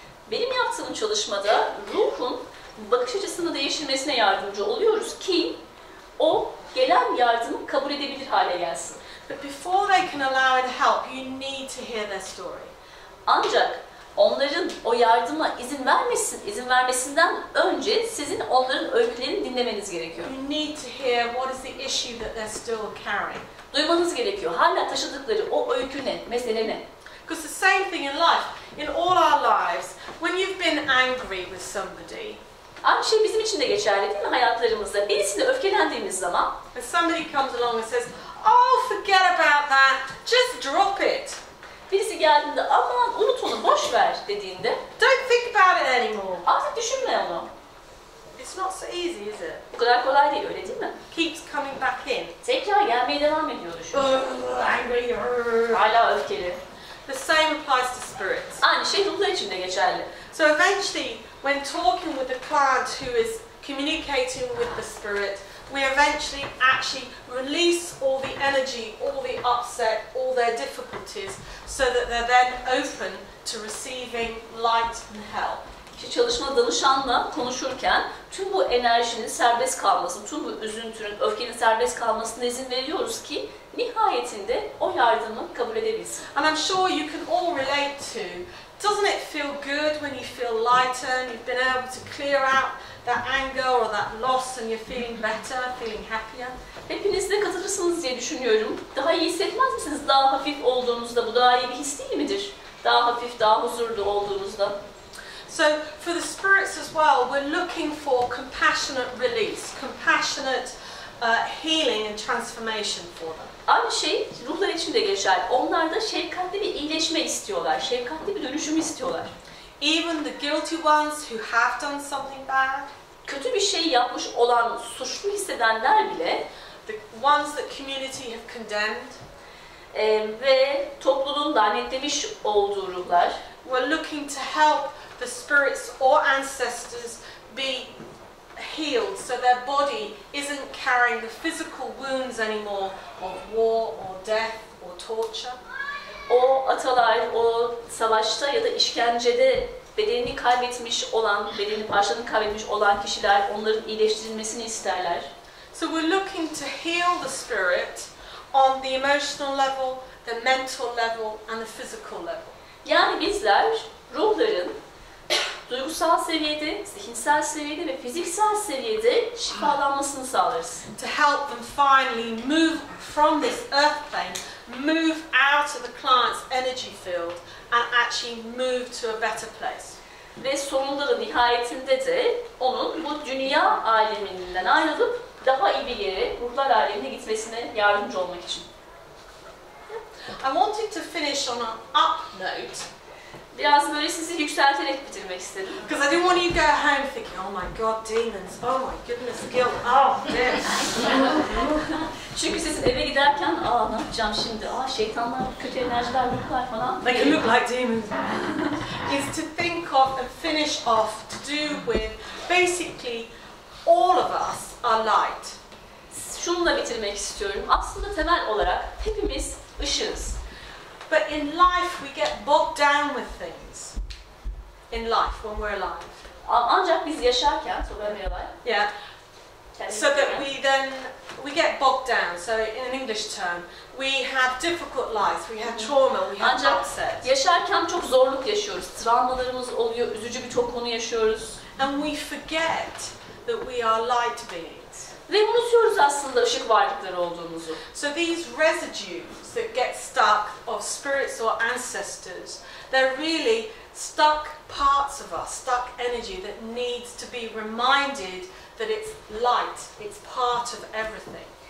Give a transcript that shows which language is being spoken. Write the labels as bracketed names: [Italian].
[Turkish] Benim yaptığım çalışmada ruhun bakış açısını değiştirmesine yardımcı oluyoruz ki o gelen yardımı kabul edebilir hale gelsin. [English] But before they can allow in help, you need to hear their story. [Turkish] Ancak onların o yardıma izin vermesinden önce sizin onların öykülerini dinlemeniz gerekiyor. [English] You need to hear what is the issue that they're still carrying. [Turkish] Duymanız gerekiyor. Hala taşıdıkları o öykü ne, mesele ne? [English] Because the same thing in life, in all our lives, when you've been angry with somebody, [Turkish] Aynı şey bizim için de geçerli değil mi hayatlarımızda? Birisine öfkelendiğimiz zaman [English] and somebody comes along and says, "Oh, forget about that. Just drop it. [Turkish] birisi geldiğinde aman unut onu boş ver dediğinde [English] Don't think about it anymore." [Turkish] artık düşünme onu. [English] It's not so easy, is it? [Turkish] Bu kadar kolay değil öyle değil mi? [English] Keeps coming back in. [Turkish] Tekrar gelmeye devam ediyor düşün. [English] Angry. [Turkish] Hala öfkeli. [English] The same applies to spirits. [Turkish] Aynı şey ruhlar için de geçerli. [English] So eventually, when talking with the client who is communicating with the spirit, we eventually actually release all the energy, all the upset, all their difficulties, so that they're then open to receiving light and help. [Turkish] İşte çalışma danışanla konuşurken tüm bu enerjinin serbest kalması, tüm bu üzüntünün, öfkenin serbest kalmasına izin veriyoruz ki nihayetinde o yardımı kabul edebilsin. [English] And I'm sure you can all relate to, doesn't it feel good when you feel lighter and you've been able to clear out that anger or that loss and you're feeling better, feeling happier? [Turkish] Hepiniz de katılırsınız diye düşünüyorum. Daha iyi hissetmez misiniz? Daha hafif olduğunuzda bu daha iyi bir his değil midir? Daha hafif, daha huzurlu olduğunuzda. [English] So for the spirits as well, we're looking for compassionate release, compassionate healing and transformation for them. [Turkish] Aynı şey ruhlar için de geçerli. Onlar da şefkatli bir iyileşme istiyorlar, şefkatli bir dönüşümü istiyorlar. [English] Even the guilty ones who have done something bad, [Turkish] Kötü bir şey yapmış olan, suçlu hissedenler bile [English] the ones that community have condemned, [Turkish] ve topluluğun lanetlemiş olduğu ruhlar, [English] we're looking to help the spirits or ancestors be healed so their body isn't carrying the physical wounds anymore of war or death or torture. [Turkish] o atalar, o savaşta ya da işkencede bedenini kaybetmiş olan, bedenini parçalarını kaybetmiş olan kişiler onların iyileştirilmesini isterler. [English] So we're looking to heal the spirit on the emotional level, the mental level and the physical level. [Turkish] Yani bizler ruhların duygusal seviyede, zihinsel seviyede ve fiziksel seviyede şifalanmasını sağlarız. [English] To help them finally move from this earth plane, move out of the client's energy field and actually move to a better place. [Turkish] Ve sonunda da nihayetinde de onun bu dünya aleminden ayrılıp daha iyi bir yere, ruhlar alemine gitmesine yardımcı olmak için. [English] I wanted to finish on an up note [Turkish] Biraz böyle sizi yükselterek bitirmek istedim. [English] Because I didn't want you to go home thinking, oh my God, demons, oh my goodness, guilt, oh this. [Turkish] Çünkü siz eve giderken, ne yapacağım şimdi, şeytanlar, kötü enerjiler, ruhlar falan. [English] They can look like demons. Is to think of and finish off to do with basically all of us are light. [Turkish] Şununla bitirmek istiyorum. Aslında temel olarak hepimiz ışığız. [English] But in life we get bogged down with things. In life when we're alive. [Turkish] Ancak biz yaşarken, [English] so when we're alive, yeah, so that we get bogged down. So in an English term, we have difficult lives, we have trauma, we have upset. [Turkish] Yaşarken çok zorluk yaşıyoruz. Travmalarımız oluyor, üzücü birçok konu yaşıyoruz. [English] And we forget that we are light beings. [Turkish] Ve unutuyoruz aslında ışık varlıkları olduğumuzu. [English] So these residues that get stuck of spirits or ancestors, they're really stuck parts of us, stuck energy that needs to be reminded that it's light, it's part of everything.